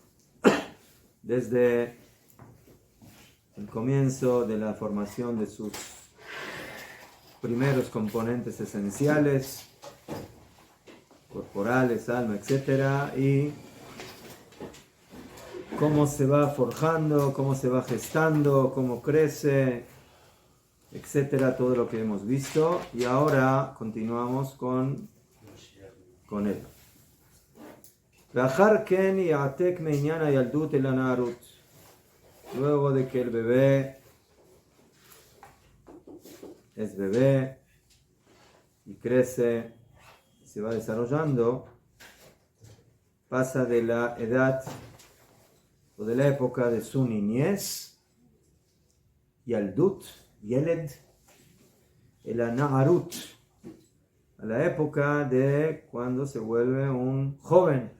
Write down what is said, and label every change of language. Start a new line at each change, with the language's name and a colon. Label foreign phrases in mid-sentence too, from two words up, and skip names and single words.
Spanish: desde el comienzo de la formación de sus primeros componentes esenciales, corporales, alma, etc. Y cómo se va forjando, cómo se va gestando, cómo crece, etcétera, todo lo que hemos visto. Y ahora continuamos con él.
Hebrew: ואחר כן יעתק מעניין הילדות אל הנערות.
Spanish: Luego de que el bebé es bebé y crece, se va desarrollando, pasa de la edad o de la época de su niñez, Yaldut, Yeled, el Na'arut, a la época de cuando se vuelve un joven.